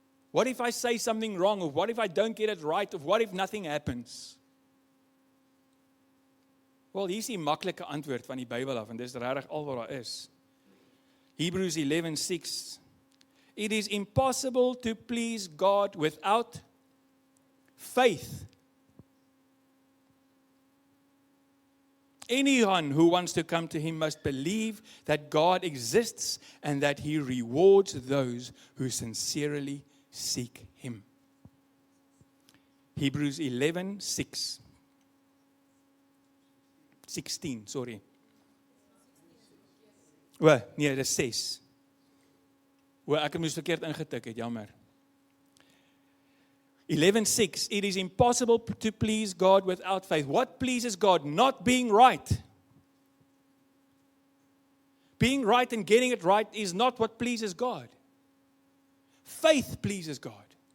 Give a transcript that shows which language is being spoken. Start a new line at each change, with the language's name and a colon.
English: What if I say something wrong? Or what if I don't get it right? Or what if nothing happens?
Afrikaans: Wel, hier is die maklike antwoord van die Bybel af, en dis regtig al wat daar is.
English: Hebrews 11:6. It is impossible to please God without faith. Anyone who wants to come to Him must believe that God exists and that He rewards those who sincerely seek Him. Hebrews 11:6. 16, sorry.
Afrikaans: Nee, dit is 6. Ek het moes verkeerd ingetik het, jammer. 11:6.
English: It is impossible to please God without faith. What pleases God? Not being right. Being right and getting it right is not what pleases God. Faith pleases God.